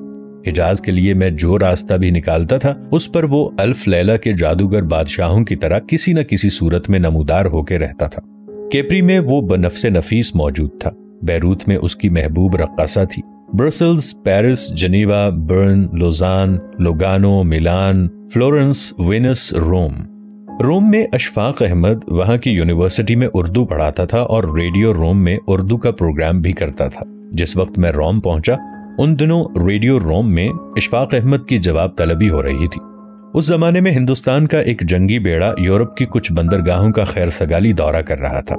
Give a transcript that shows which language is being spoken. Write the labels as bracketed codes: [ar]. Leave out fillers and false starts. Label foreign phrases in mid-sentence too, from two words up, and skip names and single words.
[ur] حجاز کے لیے میں جو راستہ بھی نکالتا تھا اس پر وہ الف لیلہ کے جادوگر بادشاہوں کی طرح کسی نہ کسی صورت میں نمودار ہو کے رہتا تھا. کیپری میں وہ بنفس نفیس موجود تھا. بیروت میں اس کی محبوب رقاصہ تھی. برسلز، پیرس، جنیوا، برن، لوزان، لوگانو، میلان، فلورنس، وینس، روم میں اشفاق احمد وہاں کی یونیورسٹی میں اردو پڑھاتا تھا اور ریڈیو روم میں اردو کا پروگرام بھی کرتا تھا. جس وقت میں روم پہنچا ان دنوں ریڈیو روم میں اشفاق احمد کی جواب طلبی ہو رہی تھی. اس زمانے میں ہندوستان کا ایک جنگی بیڑا یورپ کی کچھ بندرگاہوں کا خیر سگالی دورہ کر رہا تھا.